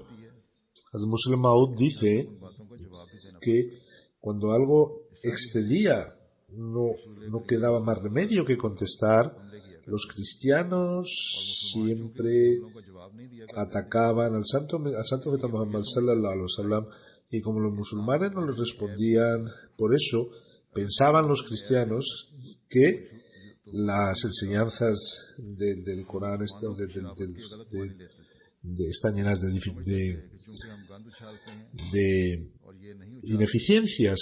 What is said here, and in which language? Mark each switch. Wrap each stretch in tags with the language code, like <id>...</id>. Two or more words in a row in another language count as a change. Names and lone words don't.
<es>Al-Muslim Maud dice que cuando algo excedía, no quedaba más remedio que contestar. Los cristianos siempre atacaban al Santo Profeta Muhammad</es> <ar>صلى الله عليه وسلم,</ar> <es>y como los musulmanes no les respondían, por eso pensaban los cristianos que las enseñanzas del Corán están llenas de ineficiencias.</es>